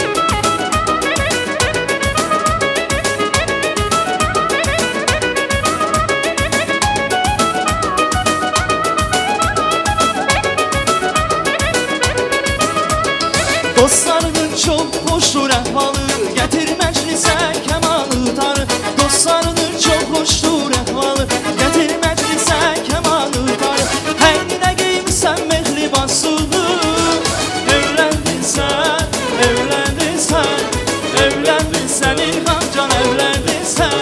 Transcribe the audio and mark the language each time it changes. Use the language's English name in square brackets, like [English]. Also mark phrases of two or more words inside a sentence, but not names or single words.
[Azerbaijani] Dostlarının çok hoşdur əhvalı, gətir məclisə kəmanı tarı. Dostlarının çok hoşdur əhvalı, gətir məclisə kəmanı tarı. Əyninə geyimsən mehribansını. [Turkish] Evlendin sen, evlendin sen, evlendin sen İlham Can, evlendin sen.